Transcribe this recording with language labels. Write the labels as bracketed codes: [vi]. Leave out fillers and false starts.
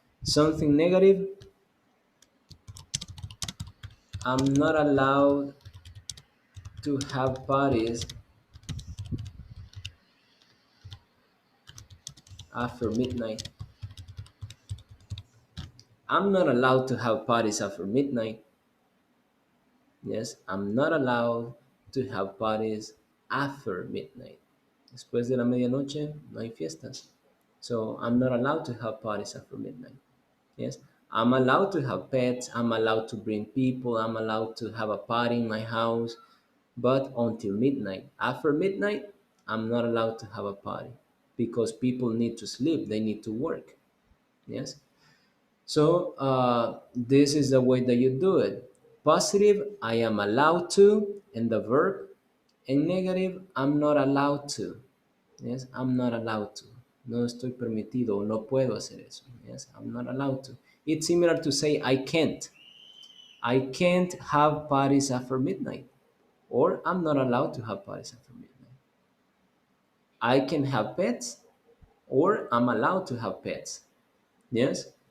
[en] Something negative, I'm not allowed to have parties after midnight. I'm not allowed to have parties after midnight. Yes, I'm not allowed to have parties after midnight. [es] Después de la medianoche no hay fiestas. [en] So I'm not allowed to have parties after midnight. Yes, I'm allowed to have pets. I'm allowed to bring people. I'm allowed to have a party in my house, but until midnight. After midnight, I'm not allowed to have a party because people need to sleep. They need to work. Yes. So this is the way that you do it. Positive, I am allowed to, and the verb. And negative, I'm not allowed to. Yes, I'm not allowed to. [es] No estoy permitido, no puedo hacer eso. [en] Yes, I'm not allowed to. It's similar to say I can't. I can't have parties after midnight. Or I'm not allowed to have parties after midnight. I can have pets, or I'm allowed to have pets. Yes?